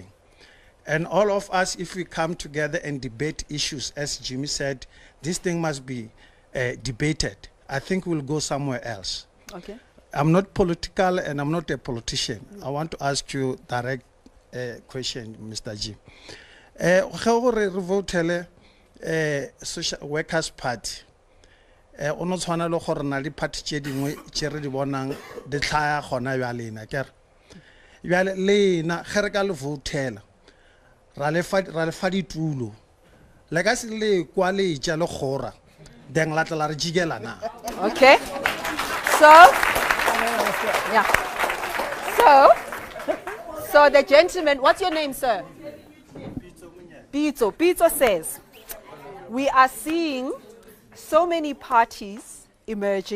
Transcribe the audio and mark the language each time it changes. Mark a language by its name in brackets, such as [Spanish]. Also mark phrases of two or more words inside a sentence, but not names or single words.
[English] And all of us, if we come together and debate issues, as Jimmy said, this thing must be debated. I think we'll go somewhere else. Okay. I'm not political and I'm not a politician. I want to ask you direct question, Mr. Jim. Social Workers Party. [Northern Sotho] Ono tshwana le gore na le party tše dingwe tše re di bonang di tlhaya gona bjalena kere bjale lena ge re ka le voutela ra le fa ditulo le ka se le kwa le tša le kgora then la tla la re jikela na. [English] Okay, so the gentleman, what's your name, sir? Pitso says, we are seeing so many parties emerging.